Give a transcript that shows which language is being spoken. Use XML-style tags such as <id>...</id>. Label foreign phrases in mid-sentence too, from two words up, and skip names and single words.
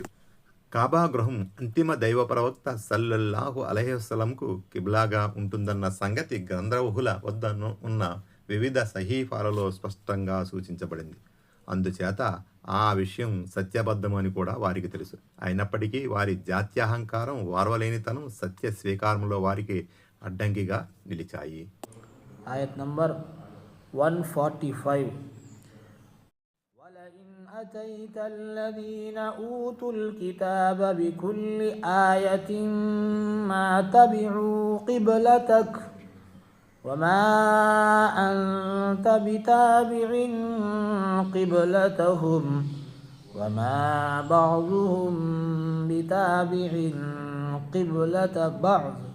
<te>కాబా గృహం అంతిమ దైవ ప్రవక్త</te> <ar>صلى الله عليه وسلم</ar> <te>కిబ్లాగా ఉంటుందన్న సంగతి గ్రంథవహుల వద్ద ఉన్న వివిధ సహీఫాలలో స్పష్టంగా సూచించబడింది. అందుచేత ఆ విషయం సత్యబద్ధమని కూడా వారికి తెలుసు. అయినప్పటికీ వారి జాత్యాహంకారం, వార్వలేనితనం సత్య స్వీకారంలో వారికి అడ్డంకిగా నిలిచాయి. ఆయత్ నంబర్ 145.</te> <ar>ولئن أتيت الذين أوتوا الكتاب بكل آية ما تبعوا قبلتك وما أنت بتابع قبلتهم وما بعضهم بتابع قبلة بعض</ar>